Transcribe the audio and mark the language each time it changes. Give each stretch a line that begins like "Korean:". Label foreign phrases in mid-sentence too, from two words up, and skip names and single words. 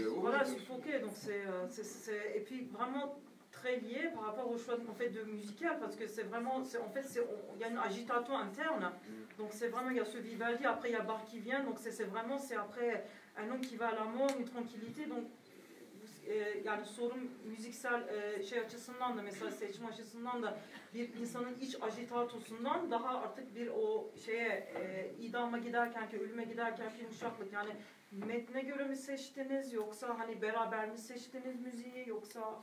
French: Voilà, suffoqué. Donc et puis vraiment très lié par rapport au choix en fait, de musical, parce que c'est vraiment... En fait, il y a une agitation interne. Donc c'est vraiment, il y a ce Vivaldi, après il y a Bach qui vient, donc c'est vraiment, c'est après un homme qui va à la mort, une tranquillité.
Turkish: Donc yani sorun müziksel şey açısından da mesela seçim açısından da bir insanın iç ajitatosundan daha artık bir o şeye idama giderken ki ölüme giderken ki yumuşaklık yani metne göre mi seçtiniz yoksa hani beraber mi seçtiniz müziği yoksa?